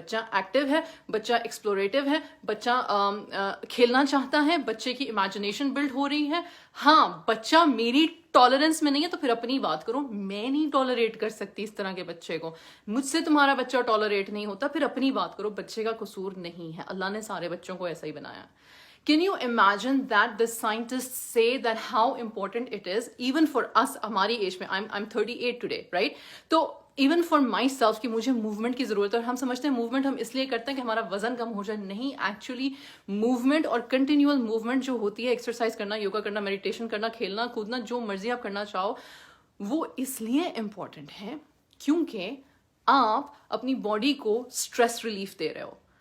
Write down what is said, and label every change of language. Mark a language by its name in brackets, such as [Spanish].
[Urdu] بچہ ایکٹیو ہے، بچہ ایکسپلوریٹو ہے، بچہ کھیلنا چاہتا ہے، بچے کی امیجنیشن بلڈ ہو رہی ہے. ہاں بچہ میری ٹالرنس میں نہیں ہے تو پھر اپنی بات کرو. میں نہیں ٹالریٹ کر سکتی اس طرح کے بچے کو، مجھ سے تمہارا بچہ ٹالریٹ نہیں ہوتا، پھر اپنی بات کرو. بچے کا قصور نہیں ہے، اللہ نے سارے بچوں کو ایسا ہی بنایا. [English] Can you imagine that the scientists say that how important it is even for us [Urdu] ہماری ایج میں، [English] I'm 38 today, right? [Urdu] تو [English] even for myself [Urdu] کہ مجھے موومنٹ کی ضرورت ہے. اور ہم سمجھتے ہیں موومنٹ ہم اس لیے کرتے ہیں کہ ہمارا وزن کم ہو جائے. نہیں، ایکچولی موومنٹ اور کنٹینیول موومنٹ جو ہوتی ہے، ایکسرسائز کرنا، یوگا کرنا، میڈیٹیشن کرنا، کھیلنا کودنا، جو مرضی آپ کرنا چاہو، وہ اس لیے امپورٹنٹ ہے کیونکہ آپ اپنی باڈی کو اسٹریس ریلیف دے رہے ہو.